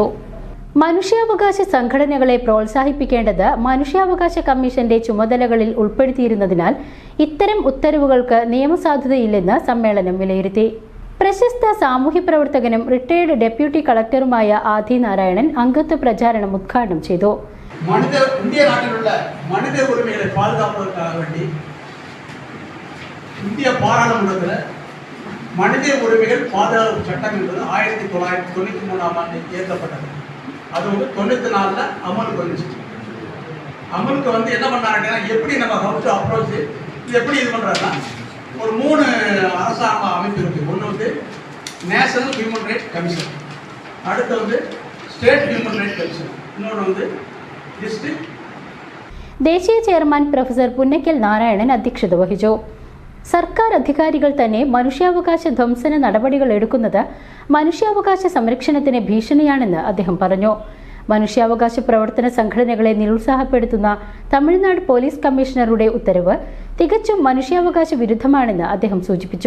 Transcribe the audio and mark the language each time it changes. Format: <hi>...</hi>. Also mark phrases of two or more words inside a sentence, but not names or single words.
<ml>മനുഷ്യാവകാശ സംഘടനകളെ പ്രോത്സാഹിപ്പിക്കേണ്ടത് മനുഷ്യാവകാശ കമ്മീഷന്റെ ചുമതലകളിൽ ഉൾപ്പെടുത്തിയിരുന്നതിനാൽ ഇത്തരം ഉത്തരവുകൾക്ക് നിയമസാധുതയില്ലെന്ന് സമ്മേളനം വിലയിരുത്തി. പ്രശസ്ത സാമൂഹ്യ പ്രവർത്തകനും റിട്ടയർഡ് ഡെപ്യൂട്ടി കളക്ടറുമായ ആദി നാരായണൻ അംഗത്വ പ്രചാരണം ഉദ്ഘാടനം ചെയ്തു.</ml> <ta>இந்தியா நாட்டிலுள்ள மனித ഉரிமைகளை பாதுகாப்பதற்காக வேண்டி இந்திய பாராளுமன்றத்தில் மனித உரிமைகள் பாதுகாப்பு சட்டம் என்பது 1993ஆம் ஆண்டு இயற்றப்பட்டது. அது 94ல் அமலுக்கு வந்துச்சு. அமலுக்கு வந்து என்ன பண்ணாங்கன்னா, எப்படி நம்ம</ta> <en>how to approach</en> <ta>இது எப்படி இது பண்ணுறாருன்னா, ஒரு 3 அரசாங்க அமைப்பு இருக்குது. ஒன்று வந்து</ta> <en>National Human Rights Commission,</en> <ta>அடுத்து வந்து</ta> <en>State Human Rights Commission,</en> <ta>இன்னொன்று வந்து ഡിസ്ട്രിക്ട്.</ta> <ml>ദേശീയ ചെയർമാൻ പ്രൊഫസർ പുന്നക്കൽ നാരായണൻ അധ്യക്ഷത വഹിച്ചു. സർക്കാർ അധികാരികൾ തന്നെ മനുഷ്യാവകാശ ധ്വംസന നടപടികൾ എടുക്കുന്നത് മനുഷ്യാവകാശ സംരക്ഷണത്തിന് ഭീഷണിയാണെന്ന് അദ്ദേഹം പറഞ്ഞു. മനുഷ്യാവകാശ പ്രവർത്തന സംഘടനകളെ നിരുത്സാഹപ്പെടുത്തുന്ന തമിഴ്നാട് പോലീസ് കമ്മീഷണറുടെ ഉത്തരവ് തികച്ചും മനുഷ്യാവകാശ വിരുദ്ധമാണെന്ന് അദ്ദേഹം സൂചിപ്പിച്ചു.</ml>